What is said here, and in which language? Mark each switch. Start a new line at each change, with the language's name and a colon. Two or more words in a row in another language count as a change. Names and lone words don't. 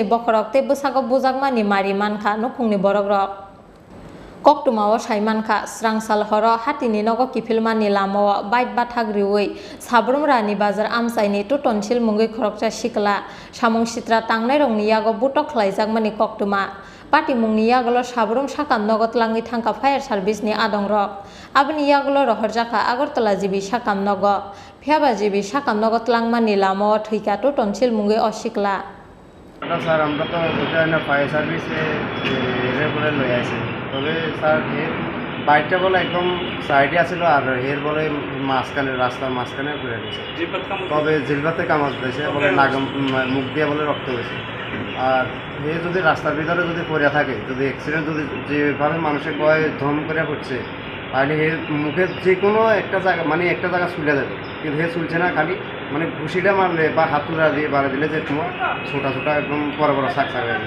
Kok Borok: bokhorok tei bwsago bujakmani mari mankha nukhungni borokrok Koktumao saimankha srangsal horo Hatini Nogo Kiphilmani Lamao Bathakruwi Sabrum Rani Bazar Amsaini Totonsil Mungi Khoroksa Sikla samung sitra tangnai rongni yago Butok Khlaijakmani koktuma Pati mungni yagulo sabrum sakam nogo tlangi thangka
English: fire service
Kok Borok: ni adongrok abni yagulo rohorjaka agartala jibi sakam nogo phiaba jibi sakam nogo tlangmani Lamao Thowikha Totonsil mungi o Sikla
Bangla: স্যার আমরা তো ওটা না
English: fire service
Bangla: বলে লই আছি তবে স্যার এর বাইকটা বলে একদম সাইডে আছিল আর এর বলে মাঝখানে রাস্তার মাঝখানে পড়ে গেছে তবে জিলবাতে কামড় দিয়েছে বলে নাগম মুখ দিয়ে বলে রক্ত হয়েছে আর এ যদি রাস্তার ভিতরে যদি পড়ে থাকে যদি অ্যাক্সিডেন্ট যদি যেভাবে মানুষের ভয় ধম করে পড়ছে তাহলে এর মুখের যে কোনো একটা জায়গা মানে একটা জায়গা চুলে যাবে কিন্তু হে চুলছে না খালি মানে ঘুষিটা মারলে বা হাতুড়া দিয়ে বাড়া দিলে যে তোমার ছোটা ছোটা একদম বড় বড় শাক হয়ে গেছে